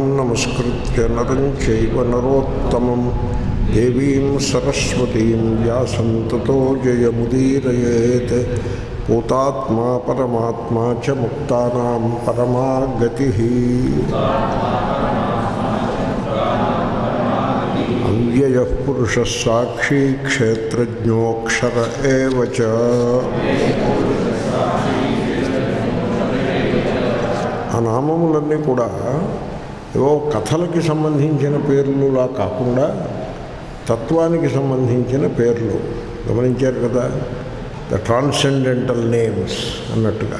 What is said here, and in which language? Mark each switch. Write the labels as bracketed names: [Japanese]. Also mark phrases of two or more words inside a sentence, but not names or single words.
[Sanskrit] नमस्कृत्य नरं चैव नरोत्तमं देवीं सरस्वतीं व्यासं ततो जयमुदीरयेत् भूतात्मा परमात्मा च मुक्तानां परमा गतिः अव्ययः पुरुषः साक्षी क्षेत्रज्ञोऽक्षर एव च। [Telugu] ఆ నామములన్నీ కూడా ఏవో కథలకి సంబంధించిన పేర్లులా కాకుండా తత్వానికి సంబంధించిన పేర్లు. గమనించారు కదా, [English] the transcendental names [Telugu] అన్నట్టుగా.